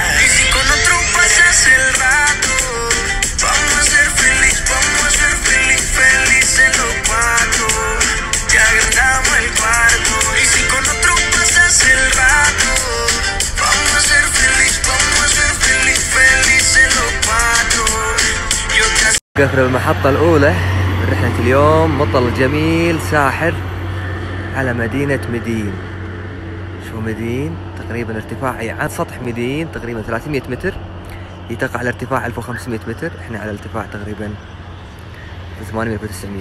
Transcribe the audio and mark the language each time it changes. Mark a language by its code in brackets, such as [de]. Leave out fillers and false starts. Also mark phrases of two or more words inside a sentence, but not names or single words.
[es] El rato, vamos a ser felices los cuatro. Ya agrandamos el cuarto. Y si con otro pasas el rato, vamos a ser felices los cuatro. [ar] قفل المحطة الأولى من رحلة اليوم. مطل جميل ساحر على مدينة مدين. شو مدين؟ تقريبا ارتفاعي عن سطح مدين تقريبا 300 متر. تقع على ارتفاع 1500 متر، احنا على ارتفاع تقريبا 800 و 900.